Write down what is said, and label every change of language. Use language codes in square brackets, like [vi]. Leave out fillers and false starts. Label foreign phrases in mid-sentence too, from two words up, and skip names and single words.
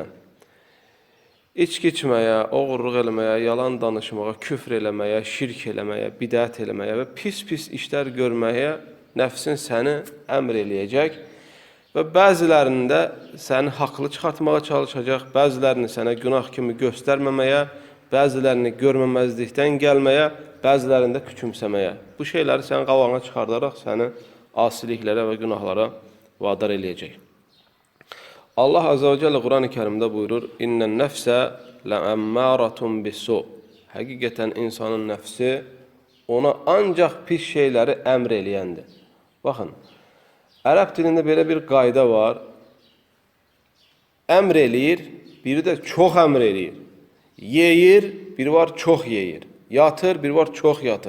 [az] İçki içməyə, oğurluq eləməyə, yalan danışmağa, küfr eləməyə, şirk eləməyə, bidət eləməyə və pis-pis işlər görməyə nəfsin səni əmr eləyəcək və bəzilərində səni haqlı çıxartmağa çalışacaq, bəzilərini sənə günah kimi göstərməməyə, bəzilərini görməməzlikdən gəlməyə, bəzilərində küçümsəməyə. Bu şeyləri sənin qabağına çıxardaraq səni asiliklərə və günahlara vadar eləyəcək. Allah [ar] عز وجل [az] Kur'an-ı Kerim'de buyurur: [ar] إن النفس لأمارة بالسوء. [az] Həqiqətən insanın nəfsi ona ancaq pis şeyləri əmr eləyəndir. Baxın, ərəb dilində belə bir qayda var. Əmr eləyir, biri də çox əmr eləyir. Yeyir, biri var çox yeyir. Yatır, biri var çox yatır.